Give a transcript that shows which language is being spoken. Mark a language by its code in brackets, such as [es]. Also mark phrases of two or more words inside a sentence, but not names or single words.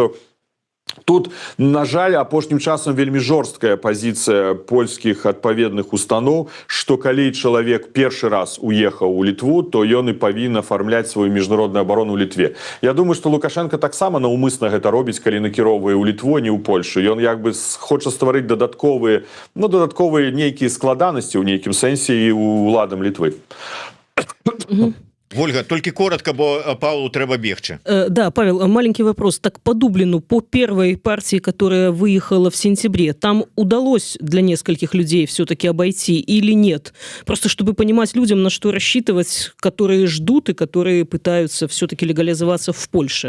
[be] Так што Тут, на жаль, апошнім часам вельмі жорсткая пазіцыя польскіх адпаведных устаноў, што калі чалавек першы раз уехаў у Літву, то ён і павінен афармляць сваю міжнародную абарону ў Літве. Я думаю, што Лукашенко таксама наўмысна гэта робіць, калі накіроўвае ў Літву, не ў Польшу. Ён як бы хоча стварыць дадатковыя нейкія складанасці ў нейкім сэнсе і ўладам Літвы. [ru] Ольга, только коротко, бо Павлу треба бегче. Да, Павел, маленький вопрос. Так по Дублину, по первой партии, которая выехала в сентябре, там удалось для нескольких людей все-таки обойти или нет? Просто чтобы понимать людям, на что рассчитывать, которые ждут и которые пытаются все-таки легализоваться в Польше.